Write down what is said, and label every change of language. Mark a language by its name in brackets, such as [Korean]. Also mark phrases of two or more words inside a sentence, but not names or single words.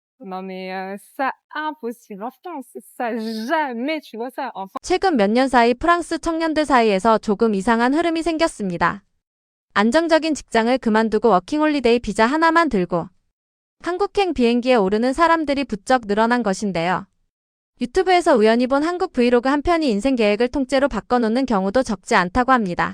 [French] Non mais ça impossible en France. Ça jamais tu vois ça en France. [Korean] 최근 몇 년 사이 프랑스 청년들 사이에서 조금 이상한 흐름이 생겼습니다. 안정적인 직장을 그만두고 워킹홀리데이 비자 하나만 들고 한국행 비행기에 오르는 사람들이 부쩍 늘어난 것인데요. 유튜브에서 우연히 본 한국 브이로그 한 편이 인생 계획을 통째로 바꿔놓는 경우도 적지 않다고 합니다.